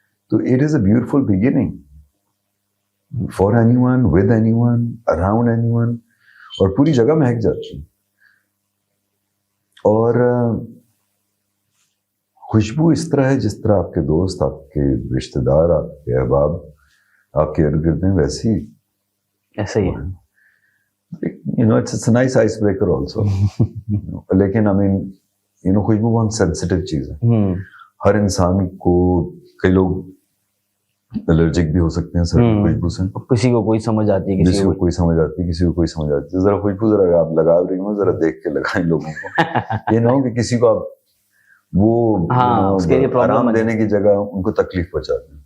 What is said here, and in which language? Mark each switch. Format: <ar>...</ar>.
<en>تو it is a beautiful beginning for anyone, with anyone, around anyone,</en> <ur>اور پوری جگہ مہک جاتی ہے. اور خوشبو اس طرح ہے جس طرح آپ کے دوست, آپ کے رشتہ دار, آپ کے احباب آپ کے ارد گرد ہیں, ویسے ہی ایسا ہی ہے.</ur> <en>it's a nice ice breaker also.</en> <ur>لیکن خوشبو بہت سینسیٹیو چیز ہے. ہر انسان کو, کئی لوگ الرجک بھی ہو سکتے ہیں سر خوشبو سے. کسی کو کوئی سمجھ آتی ہے, کسی کو کوئی سمجھ آتی ہے, کسی کو کوئی سمجھ آتی ہے. ذرا خوشبو ذرا آپ لگا رہی ہوں, ذرا دیکھ کے لگائیں لوگوں کو. یہ نہ ہو کہ کسی کو آپ وہ آرام دینے کی جگہ ان کو تکلیف پہنچا دیں.</ur>